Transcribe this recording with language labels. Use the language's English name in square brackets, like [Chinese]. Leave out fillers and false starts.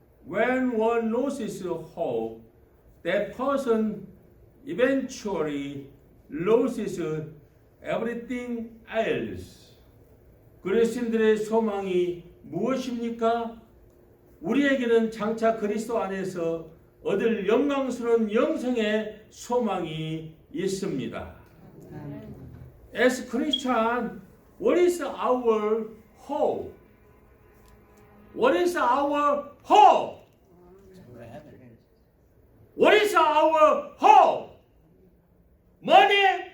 [English] When one loses hope, that person eventually loses everything else. [Korean] 그리스도인들의 소망이 무엇입니까? 우리에게는 장차 그리스도 안에서 얻을 영광스러운 영생의 소망이 있습니다. [English] As Christian, what is our hope? What is our hope? What is our hope? Money?